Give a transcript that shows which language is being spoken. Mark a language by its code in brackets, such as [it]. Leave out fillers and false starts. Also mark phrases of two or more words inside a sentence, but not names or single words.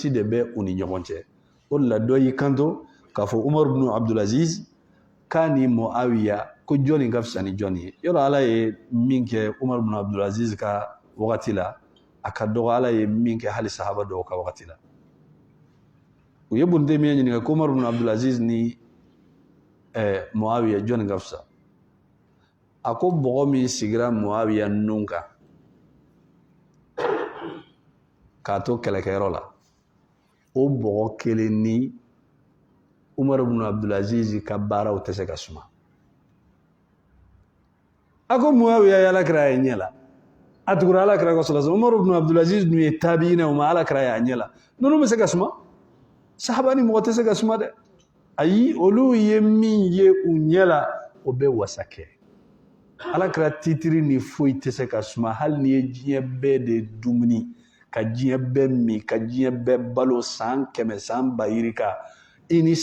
[bm] de bɛ u ni ɲɔgɔn cɛ o de la dɔ y'i kanto k'a fɔ Umar ibn Abdulaziz k'a ni Muawiya ko jɔnni ka fisa ni jɔnni ye yɔrɔ ala ye min kɛ Umar ibn Abdulaziz ka wagati la a ka dɔgɔ ala ye min kɛ hali sahaba dɔw ka wagati la u ye Ibn Taymiya ɲininka ko Umar ibn Abdulaziz ni Muawiya jɔnni ka fisa a ko bɔgɔ min sigira Muawiya nun kan k'a to kɛlɛkɛyɔrɔ la o bɔgɔ kelen ni Umar ibn Abdulaziz ka baaraw tɛ se ka suma a ko Muawiya ye alakira ye ɲɛ la a tugura alakira kɔ [ar] صلى الله عليه وسلم [bm] Umar ibn Abdulaziz dun ye tabiina o ma alakira ye a ɲɛ la ninnu bɛ se ka suma sahaba ni mɔgɔ tɛ se ka suma dɛ ayi olu ye min ye u ɲɛ la o bɛ wasa kɛ alakira titiri ni foyi tɛ se ka suma hali ni ye diɲɛ bɛɛ de dumuni ka diɲɛ bɛɛ min ka diɲɛ bɛɛ balo san 100 san 1000 yirika i ni